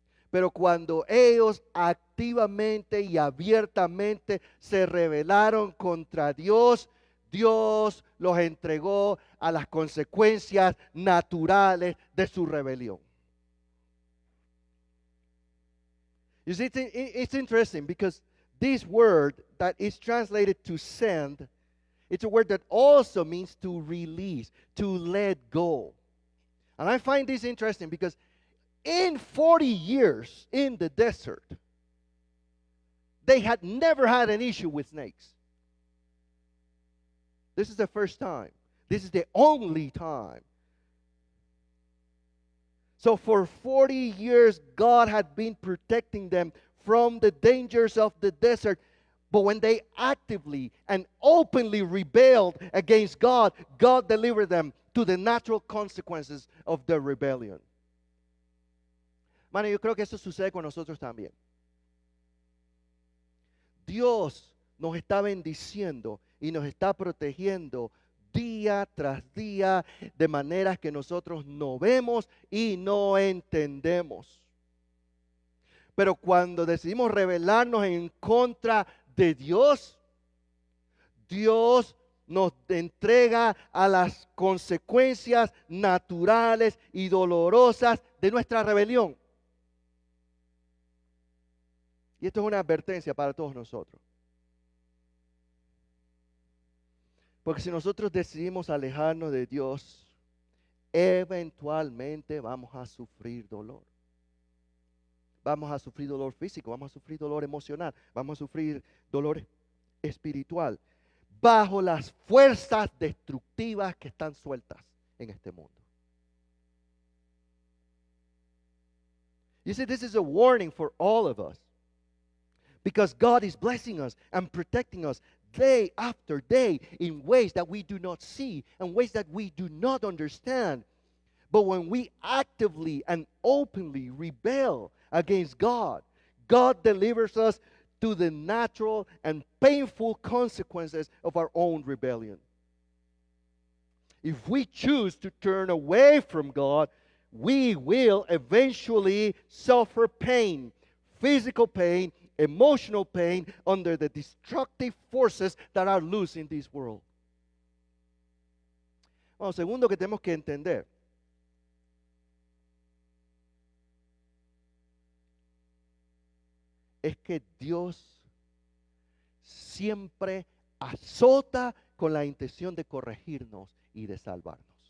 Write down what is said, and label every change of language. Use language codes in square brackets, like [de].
[es] Pero cuando ellos activamente y abiertamente se rebelaron contra Dios, Dios los entregó a las consecuencias naturales de su rebelión. [en] You see, it's interesting because this word that is translated to send, it's a word that also means to release, to let go. And I find this interesting because in 40 years in the desert, they had never had an issue with snakes. This is the first time. This is the only time. So for 40 years, God had been protecting them from the dangers of the desert. But when they actively and openly rebelled against God, God delivered them to the natural consequences of their rebellion. [es] Mano, yo creo que eso sucede con nosotros también. Dios nos está bendiciendo y nos está protegiendo día tras día de maneras que nosotros no vemos y no entendemos. Pero cuando decidimos rebelarnos en contra de Dios, Dios nos entrega a las consecuencias naturales y dolorosas de nuestra rebelión. Y esto es una advertencia para todos nosotros. Porque si nosotros decidimos alejarnos de Dios, eventualmente vamos a sufrir dolor. Vamos a sufrir dolor físico, vamos a sufrir dolor emocional, vamos a sufrir dolor espiritual, bajo las fuerzas destructivas que están sueltas en este mundo. [en] You see, this is a warning for all of us. Because God is blessing us and protecting us day after day in ways that we do not see and ways that we do not understand. But when we actively and openly rebel against God, God delivers us to the natural and painful consequences of our own rebellion. If we choose to turn away from God, we will eventually suffer pain, physical pain, emotional pain under the destructive forces that are loose in this world. [es] Bueno, segundo que tenemos que entender es que Dios siempre azota con la intención de corregirnos y de salvarnos.